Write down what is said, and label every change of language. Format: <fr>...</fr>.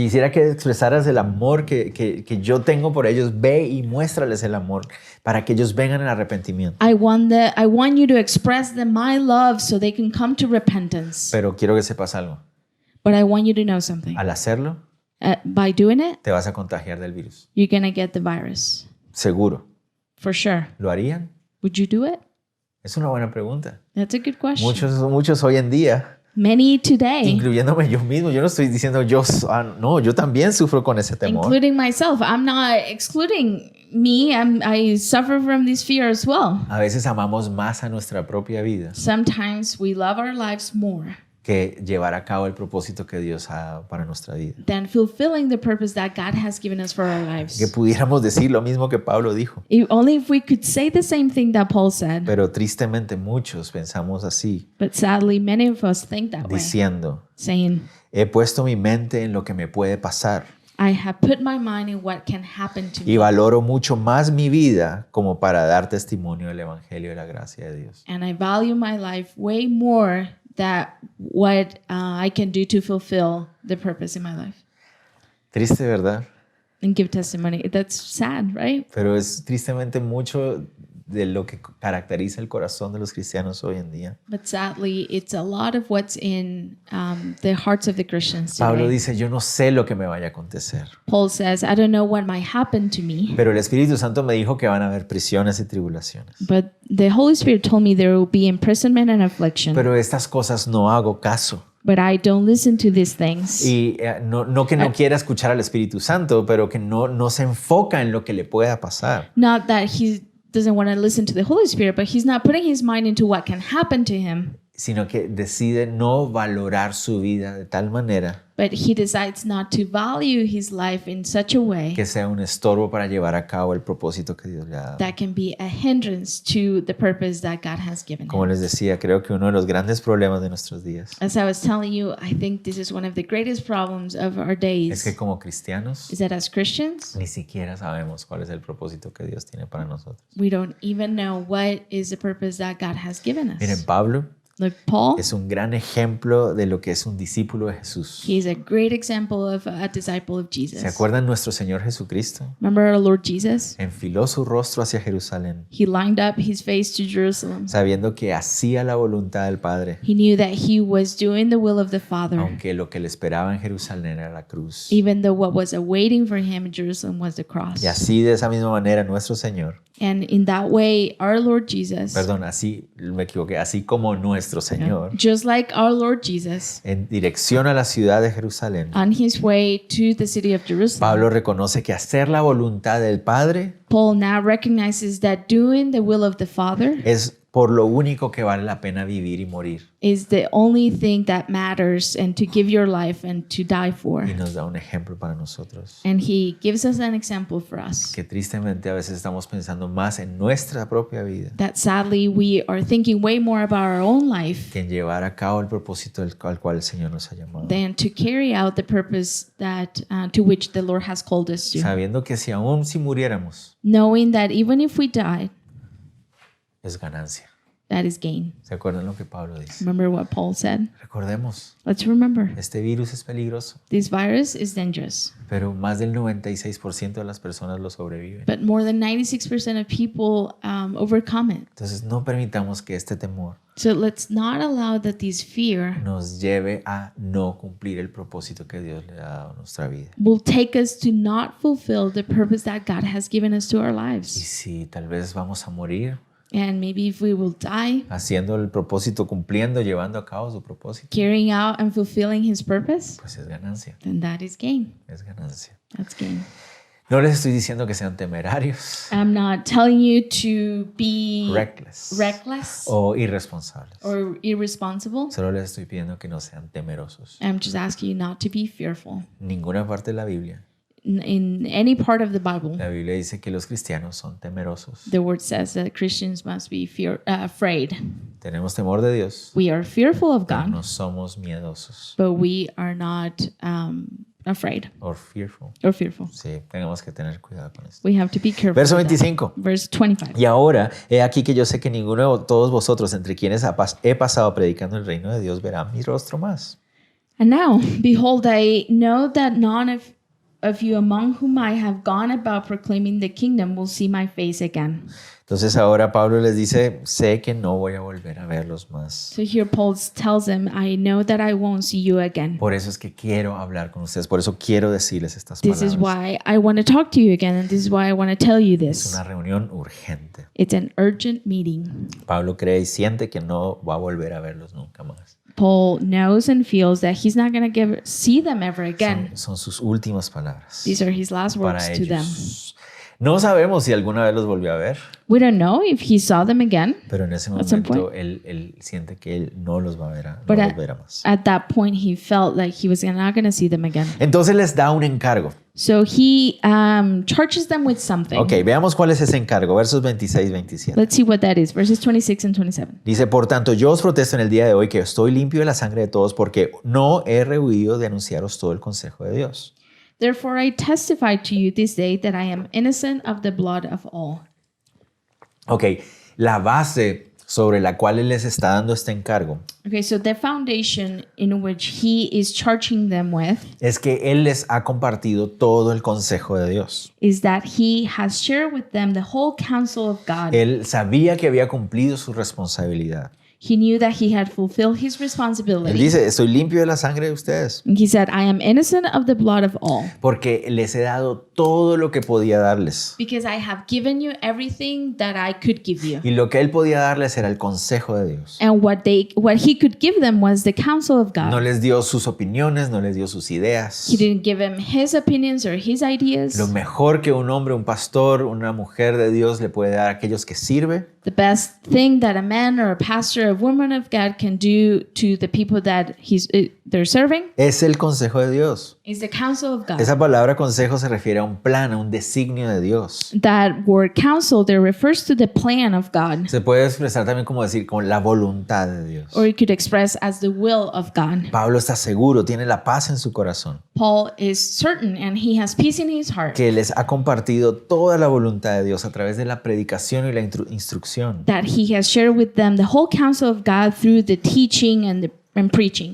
<es>Quisiera que expresaras el amor que yo tengo por ellos. Ve y muéstrales el amor para que ellos vengan al arrepentimiento.</es> <en>I want you to express them my love so they can come to repentance.</en> <es>Pero quiero que sepas algo.</es> <en>But I want you to know something.</en> <es>Al hacerlo,</es> <en>By doing it,</en> <es>te vas a contagiar del virus.</es> <en>you're going to get the virus.</en> <es>Seguro.</es> <en>For sure.</en> <es>¿Lo harían?</es> <en>Would you do it?</en> <es>Es una buena pregunta.</es> <en>That's a good question.</en> <es>Muchos hoy en día,</es> <en>Many today,</en> <es>incluyéndome yo mismo, yo no estoy diciendo no, yo también sufro con ese temor.</es> <en>including myself, I'm not excluding me. I suffer from this fear as well.</en> <es>A veces amamos más a nuestra propia vida</es> <en>Sometimes we love our lives more</en> <es>que llevar a cabo el propósito que Dios ha dado para nuestra vida.</es> <en>than fulfilling the purpose that God has given us for our</en> <es>Que</es> <en>lives.</en> <es>pudiéramos decir lo mismo que Pablo dijo.</es> <en>Only if we could say the same thing that Paul said.</en> <es>Pero tristemente muchos pensamos así,</es> <en>But sadly, many of us think that way,</en> <es>diciendo,</es> <en>saying,</en> <es>he puesto mi mente en lo que me puede pasar</es> <en>I have put my mind in what can happen to</en> <es>y</es> <en>me.</en> <es>valoro mucho más mi vida como para dar testimonio del Evangelio y la gracia de Dios.</es> <en>And I value my life way more than what I can do to fulfill the purpose in my life</en> <es>Triste, ¿verdad?</es> <en>and give testimony. That's sad, right?</en> <es>Pero es tristemente mucho de lo que caracteriza el corazón de los cristianos hoy en día.</es> <en>But sadly, it's a lot of what's in the hearts of the Christians</en> <es>Pablo</es> <en>today.</en> <es>dice, yo no sé lo que me vaya a acontecer,</es> <en>Paul says, I don't know what might happen to me,</en> <es>pero el Espíritu Santo me dijo que van a haber prisiones y tribulaciones.</es> <en>but the Holy Spirit told me there will be imprisonment and affliction.</en> <es>Pero estas cosas no hago caso.</es> <en>But I don't listen to these things.</en> <es>Y no que no quiera escuchar al Espíritu Santo, pero que no se enfoca en lo que le pueda pasar.</es> <en>Not that he doesn't want to listen to the Holy Spirit, but he's not putting his mind into what can happen to him.</en> <es>Sino que decide no valorar su vida de tal manera</es> <en>But he decides not to value his life in such a way</en> <es>que sea un estorbo para llevar a cabo el propósito que Dios le ha dado.</es> <en>that can be a hindrance to the purpose that God has given</en> <es>Como</es> <en>him.</en> <es>les decía, creo que uno de los grandes problemas de nuestros días</es> <en>As I was telling you, I think this is one of the greatest problems of our</en> <es>es</es> <en>days,</en> <es>que como cristianos</es> <en>is that as Christians,</en> <es>ni siquiera sabemos cuál es el propósito que Dios tiene para nosotros.</es> <en>we don't even know what is the purpose that God has given</en> <es>Miren,</es> <en>us.</en> <es>Pablo</es> <en>Like Paul,</en> <es>es un gran ejemplo de lo que es un discípulo de Jesús.</es> <en>he is a great example of a disciple of Jesus.</en> <es>¿Se acuerdan nuestro Señor Jesucristo?</es> <en>Remember our Lord Jesus?</en> <es>Enfiló su rostro hacia Jerusalén,</es> <en>He lined up his face to Jerusalem.</en> <es>sabiendo que hacía la voluntad del Padre,</es> <en>He knew that he was doing the will of the Father,</en> <es>aunque lo que le esperaba en Jerusalén era la cruz.</es> <en>even though what was awaiting for him in Jerusalem was the cross.</en> <es>Y así, de esa misma manera, nuestro Señor,</es> <en>And in that way, our Lord Jesus,</en> <es>perdón, así me equivoqué, así como nuestro Señor,</es> <en>just like our Lord Jesus,</en> <es>en dirección a la ciudad de Jerusalén,</es> <en>on his way to the city of Jerusalem,</en> <es>Pablo reconoce que hacer la voluntad del Padre</es> <en>Paul now recognizes that doing the will of the Father</en> <es>es por lo único que vale la pena vivir y morir.</es> <en>is the only thing that matters and to give your life and to die for.</en> <es>Y nos da un ejemplo para nosotros.</es> <en>And he gives us an example for us.</en> <es>Que tristemente a veces estamos pensando más en nuestra propia vida</es> <en>That sadly we are thinking way more about our own life</en> <es>que en llevar a cabo el propósito al cual el Señor nos ha llamado.</es> <en>than to carry out the purpose that to which the Lord has called us to.</en> <es>Sabiendo que si muriéramos,</es> <en>Knowing that even if we died,</en> <es>es ganancia.</es> <en>that is gain.</en> <es>¿Se acuerdan lo que Pablo dice?</es> <en>Remember what Paul said?</en> <es>Recordemos,</es> <en>Let's remember.</en> <es>este virus es peligroso,</es> <en>This virus is dangerous,</en> <es>pero más del 96% de las personas lo sobreviven.</es> <en>but more than 96% of people overcome it.</en> <es>Entonces no permitamos que este temor</es> <en>So let's not allow that this fear</en> <es>nos lleve a no cumplir el propósito que Dios le ha dado a nuestra vida.</es> <en>will take us to not fulfill the purpose that God has given us to our</en> <es>Y</es> <en>lives.</en> <es>si tal vez vamos a morir</es> <en>And maybe if we will die</en> <es>haciendo el propósito, cumpliendo, llevando a cabo su propósito,</es> <en>carrying out and fulfilling his purpose,</en> <es>pues es ganancia,</es> <en>then that is gain.</en> <es>es ganancia.</es> <en>That's gain.</en> <es>No les estoy diciendo que sean temerarios,</es> <en>I'm not telling you to be reckless</en> <es>o irresponsables.</es> <en>or irresponsible.</en> <es>Solo les estoy pidiendo que no sean temerosos.</es> <en>I'm just asking you not to be fearful.</en> <es>Ninguna parte de la Biblia.</es> <en>In any part of the Bible,</en> <es>La Biblia dice que los cristianos son temerosos.</es> <en>the word says that Christians must be afraid.</en> <es>Tenemos temor de Dios,</es> <en>We are fearful of</en> <es>pero</es> <en>God,</en> <es>no somos miedosos.</es> <en>but we are not afraid Or fearful. or fearful.</en> <es>Sí, tenemos que tener cuidado con esto.</es> <en>We have to be careful.</en> <es>Verso</es> <en>with that.</en> <es>25.</es> <en>Verse 25.</en> <es>Y ahora, he aquí que yo sé que ninguno de todos vosotros, entre quienes he pasado predicando el reino de Dios, verá mi rostro más.</es> <en>And now, behold, I know that none of you among whom I have gone about proclaiming the kingdom will see my face again.</en> <es>Entonces ahora Pablo les dice, sé que no voy a volver a verlos más.</es> <en>So here Paul tells them, I know that I won't see you again.</en> <es>Por eso es que quiero hablar con ustedes, por eso quiero decirles estas</es> <en>This is</en> <es>palabras.</es> <en>why I want to talk to you again, and this is why I want to tell you</en> <es>Es</es> <en>this.</en> <es>una reunión urgente.</es> <en>It's an urgent meeting.</en> <es>Pablo cree y siente que no va a volver a verlos nunca más.</es> <en>Paul knows and feels that he's not going to see them ever again.</en> <es>Son sus últimas palabras</es> <en>These are his last</en> <es>para</es> <en>words to them.</en> <es>ellos. No sabemos si alguna vez los volvió a ver,</es> <en>We don't know if he saw them again,</en> <es>pero en ese</es> <en>At some</en> <es>momento él siente que él no los va a ver, no</es> <en>but</en> <es>los verá más.</es> <en>at that point he felt like he was not going to see them again.</en> <es>Entonces les da un encargo.</es> <en>So he charges them with something.</en> <es>Ok, veamos cuál es ese encargo, versos 26 y 27.</es> <en>Let's see what that is. Verses 26 and 27.</en> <es>Dice, por tanto, yo os protesto en el día de hoy que estoy limpio de la sangre de todos porque no he rehuido de anunciaros todo el consejo de Dios.</es> <en>Therefore I testify to you this day that I am innocent of the blood of all.</en> <es>Ok, la base sobre la cual él les está dando este encargo</es> <en>Okay, so the foundation in which he is charging them with</en> <es>es que él les ha compartido todo el consejo de Dios.</es> <en>is that he has shared with them the whole counsel of God.</en> <es>Él sabía que había cumplido su responsabilidad.</es> <en>He knew that he had fulfilled his</en> <es>Él</es> <en>responsibility.</en> <es>dice, estoy limpio de la sangre de ustedes</es> <en>And he said, I am innocent of the blood of all,</en> <es>porque les he dado todo lo que podía darles.</es> <en>because I have given you everything that I could give you.</en> <es>Y lo que él podía darles era el consejo de Dios.</es> <en>And what he could give them was the counsel of</en> <es>No</es> <en>God.</en> <es>les dio sus opiniones, no les dio sus ideas.</es> <en>He didn't give them his opinions or his ideas.</en> <es>Lo mejor que un hombre, un pastor, una mujer de Dios le puede dar a aquellos que sirve</es> <en>The best thing that a man or a pastor or a woman of God can do to the people that they're serving</en> <es>es el consejo de Dios.</es> <en>is the counsel of God.</en> <es>Esa palabra consejo se refiere a un plan, a un designio de Dios.</es> <en>That word counsel there refers to the plan of God,</en> <es>Se puede expresar también como decir, con la voluntad de Dios.</es> <en>or you could express as the will of God.</en> <es>Pablo está seguro, tiene la paz en su corazón,</es> <en>Paul is certain and he has peace in his heart</en> <es>que les ha compartido toda la voluntad de Dios a través de la predicación y la instrucción.</es> <en>that he has shared with them the whole counsel of God through the teaching and preaching,</en>